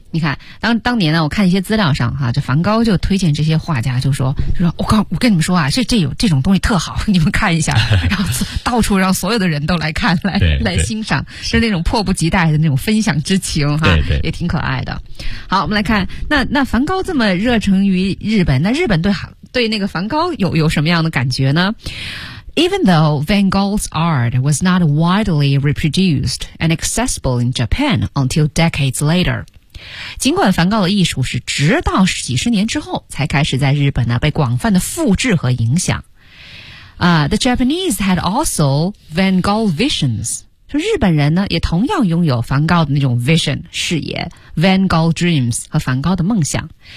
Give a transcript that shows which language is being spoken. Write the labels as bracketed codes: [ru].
[zh] 你看当年呢，我看一些资料上哈，这梵高就推荐这些画家，就说我跟你们说啊，这有这种东西特好，你们看一下，然后到处让所有的人都来看，来欣赏，是那种迫不及待的那种分享之情哈，也挺可爱的。好，我们来看那梵高这么热诚于日本，那日本对那个梵高有什么样的感觉呢？ [en] Even though Van Gogh's art was not widely reproduced and accessible in Japan until decades later. [zh] 尽管梵高的艺术是直到几十年之后才开始在日本呢被广泛的复制和影响。 [en] The Japanese had also Van Gogh visions. [zh] 说日本人呢也同样拥有梵高的那种 vision, 视野 , [en] Van Gogh dreams [zh] 和梵高的梦想。